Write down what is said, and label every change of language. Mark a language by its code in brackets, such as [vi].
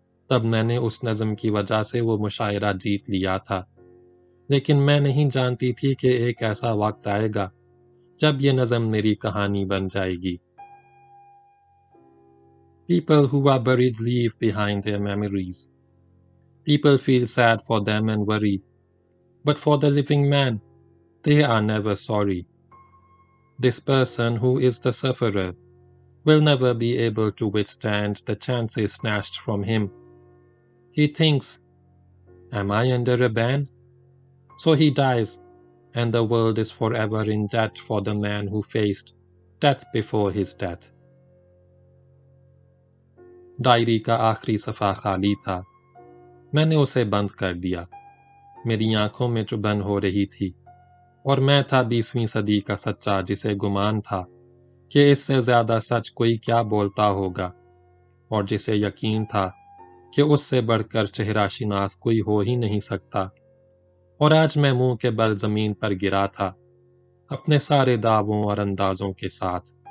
[ur] تب میں نے اس نظم کی وجہ سے وہ مشاعرہ جیت لیا تھا، لیکن میں نہیں جانتی تھی کہ ایک ایسا وقت آئے گا جب یہ نظم میری کہانی بن جائے گی۔ [en] People who are buried leave behind their memories. People feel sad for them and worry, but for the living man, they are never sorry. This person who is the sufferer will never be able to withstand the chances snatched from him. He thinks, am I under a ban? So he dies, and the world is forever in debt for the man who faced death before his death. [ur] Diary کا آخری صفحہ خالی تھا، میں نے اسے بند کر دیا۔ میری آنکھوں میں چبھن ہو رہی تھی، اور میں تھا 20ویں صدی کا سچا جسے گمان تھا کہ اس سے زیادہ سچ کوئی کیا بولتا ہوگا، اور جسے یقین تھا کہ اس سے بڑھ کر چہرہ شناس کوئی ہو ہی نہیں سکتا۔ اور آج میں منہ کے بل زمین پر گرا تھا، اپنے سارے دعووں اور اندازوں کے ساتھ۔